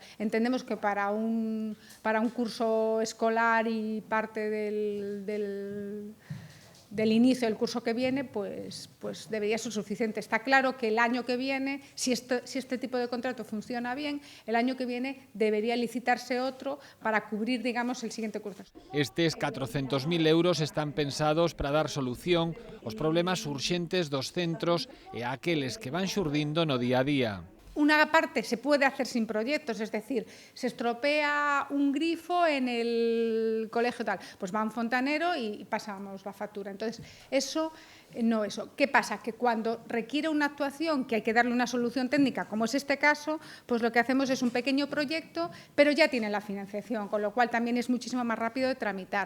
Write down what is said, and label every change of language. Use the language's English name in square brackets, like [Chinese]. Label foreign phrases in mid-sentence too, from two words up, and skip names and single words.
[Spanish] Entendemos que para un curso escolar y parte del inicio del curso que viene, pues debería ser suficiente. Está claro que el año que viene, si este tipo de contrato funciona bien, el año que viene debería licitarse otro para cubrir, digamos, el siguiente curso. [Galician] Estes 400.000 euros están pensados para dar solución aos problemas urxentes dos centros e a aqueles que van xurdindo no día a día. [Spanish] Una parte se puede hacer sin proyectos, es decir, se estropea un grifo en el colegio tal, pues va un fontanero y pasamos la factura. Entonces, eso. ¿Qué pasa? Que cuando requiere una actuación que hay que darle una solución técnica, como es este caso, pues lo que hacemos es un pequeño proyecto, pero ya tiene la financiación, con lo cual también es muchísimo más rápido de tramitar.